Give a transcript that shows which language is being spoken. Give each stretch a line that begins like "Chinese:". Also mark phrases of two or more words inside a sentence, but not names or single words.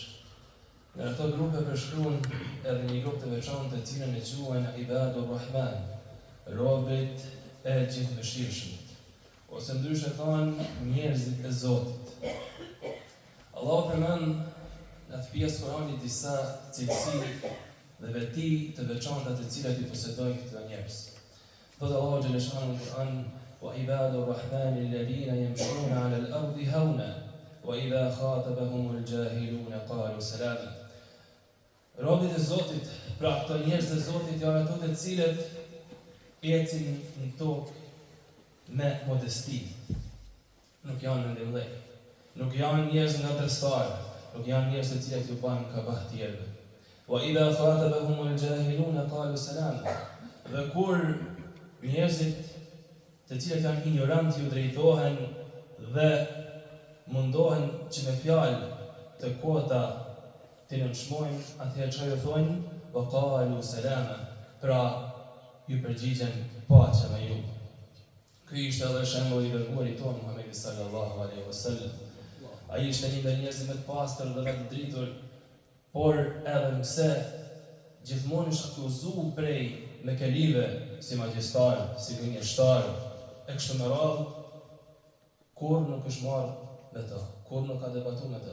Albanian: Në ato grupe përshkruan edhe një grupë të veçantë të cilën e quajnë
Arabic: عباد الرحمن,
Albanian: robët e gjithëmëshirshmit, ose ndryshe thonë njerëzit e Zotit. Allahu përmend në atë pjesë Kur'anit disa cilësi dhe veti të veçanta të cilat i posedojnë këto njerëz. Thotë Allahu xhaleshanu në Kur'an:
Arabic: وعباد الرحمن الذين يمشون على الأرض هونا وإذا خاطبهم الجاهلون قالوا سلاما.
Albanian: Robët e Zotit, pra këto njerëz e Zotit janë ato të cilët ecin në tokë me modesti. Nuk janë në ndëllëj, nuk janë njerëz nga tërstarë, nuk janë njerëz të cilët ju banë kabah tjerëve.
Arabic: وإذا خاطبهم الجاهلون قالوا سلاما.
Albanian: Dhe kur njerëzit të cilët janë ignorant ju drejtohen dhe mundohen që me fjalë të kota të nënshmojnë, atëherë që ju thonë,
Arabic: وقالوا سلاما,
Albanian: pra ju përgjigjen paqja me ju. Ky ishte edhe shembulli i dërguarit tonë Muhamedi
Arabic: صلى الله عليه وسلم.
Albanian: Ai ishte një ndër njerëzit më të pastër dhe më të dritur, por edhe nëse gjithmonë është akuzuar prej mekelive si magjistar, si gënjeshtar, e kështu me radhë, kur nuk është marrë me ta, kur nuk ka debatu me ta.